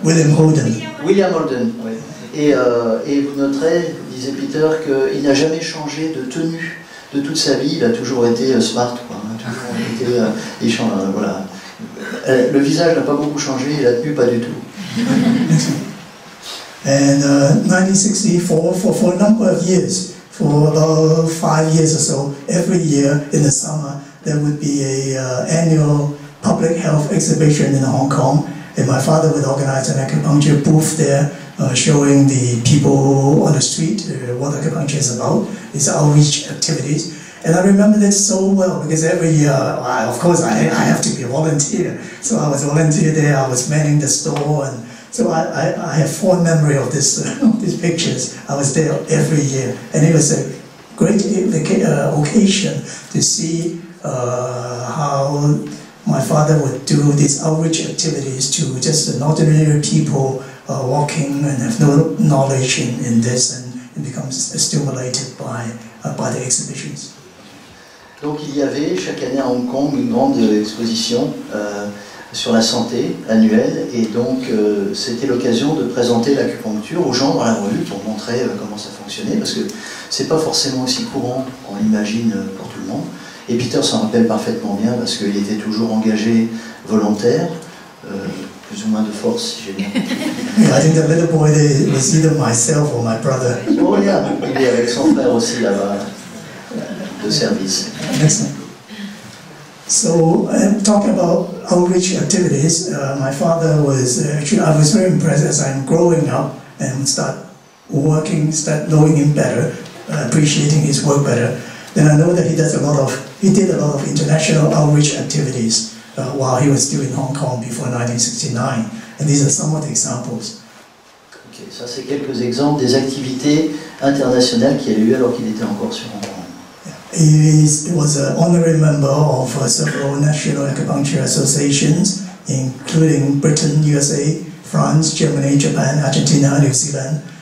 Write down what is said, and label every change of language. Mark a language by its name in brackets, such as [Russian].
[English] William Holden. William Holden, [French] oui. Et vous noterez, disait Peter, qu'il n'a jamais changé de tenue de toute sa vie. Il a toujours été smart, quoi. Toujours été, voilà. Le visage n'a pas beaucoup changé et la tenue pas du tout. [English] And 1964, for a number of years, for about 5 years or so, every year in the summer, there would be an annual public health exhibition in Hong Kong. And my father would organize an acupuncture booth there, showing the people on the street what acupuncture is about, its outreach activities. And I remember that so well because every year, of course, I have to be a volunteer. So I was a volunteer there, I was manning the store, and so I have fond memory of this, these pictures. I was there every year, and it was a great occasion to see how my father would do these outreach activities to just an ordinary people walking and have no knowledge in this, and becomes stimulated by the exhibitions. [French] Donc il y avait chaque année à Hong Kong une grande exposition sur la santé annuelle, et donc c'était l'occasion de présenter l'acupuncture aux gens dans la rue pour montrer comment ça fonctionnait, parce que c'est pas forcément aussi courant qu'on l'imagine pour tout le monde. Et Peter s'en rappelle parfaitement bien parce qu'il était toujours engagé volontaire, plus ou moins de force si j'ai bien compris. [English] I think the little boy was either myself or my brother. [French] Oh yeah, il est avec son frère aussi là-bas de service. Excellent. [English] So, talking about outreach activities, my father was actually, I was very impressed as I'm growing up and start knowing him better, appreciating his work better. Then I know that he did a lot of international outreach activities while he was still in Hong Kong before 1969. And these are some of the examples. [French] Ok, ça c'est quelques exemples des activités internationales qu'il a eu alors qu'il était encore sur Hong Kong. [English] He was an honorary member of several national acupuncture associations, including Britain, USA, France, Germany, Japan, Argentina, New Zealand.